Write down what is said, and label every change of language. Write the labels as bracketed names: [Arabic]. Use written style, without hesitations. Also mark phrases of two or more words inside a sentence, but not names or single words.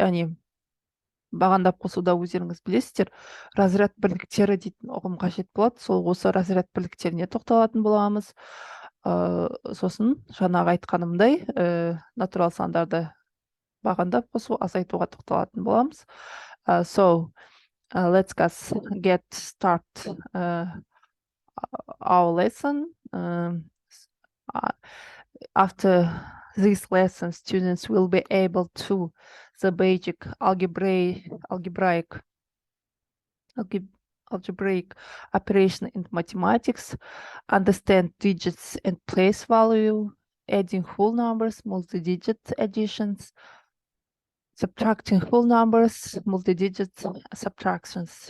[Kazakh] Яғни бағандап қосуда өздеріңіз білесіздер, разряд бірліктері дейтін ұғым қажет болады. Сол осы разряд бірліктеріне тоқталатын боламыз. Сосын жаңағы айтқанымдай натурал сандарды бағандап қосу, азайтуға тоқталатын боламыз. [English] So let's get start our lesson. After this lesson, students will be able to the basic algebraic operation in mathematics, understand digits and place value, adding whole numbers, multi-digit additions, subtracting whole numbers, multi-digit subtractions.